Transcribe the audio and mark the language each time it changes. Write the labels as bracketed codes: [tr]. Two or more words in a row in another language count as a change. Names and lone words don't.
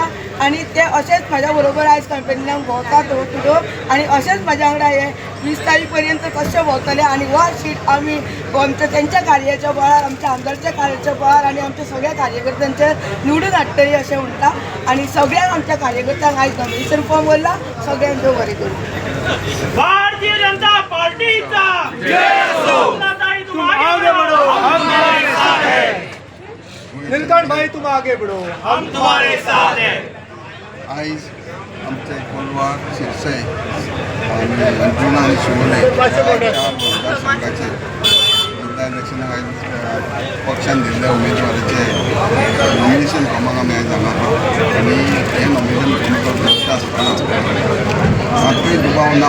[kok] आनी ते अशेंच म्हाज्या बरोबर आयज कॅम्पेनिंगाक भोंवतात [en] door to door [kok] आनी अशेंच म्हाज्या वांगडा हे 20 तारीख पर्यंत कशें भोंवतले आनी वा सीट आमी तेंच्या कार्याच्या बळार, आमच्या आमदारच्या कार्याच्या बळार आनी आमच्या सगळ्या कार्यकर्त्यांचे निवडून हाडटली अशें म्हणटा। आनी सगळ्यांक आमच्या कार्यकर्त्यांक आयज [en] nomination form [kok] भरला। सगळ्यांक देव बरें करूं। [hi] भारतीय जनता पार्टीचा सपनाताई तुम आगे बढ़ो, हम तुम्हारे साथ हैं। निलकंठ भाई तुम आगे बढ़ो, हम तुम्हारे साथ हैं। [kok] आयज आमचे कोलवा शिरसाई आनी अंजुना आनी शिवोले मतदारसंघाचे इलेक्शनाक आयज पक्षान दिल्ल्या उमेदवाराचे नॉमिनेशन फॉर्माक आमी आयज हांगा आनी हे [en] nomination form [kok] करता आसतना मातूय दुबाव ना।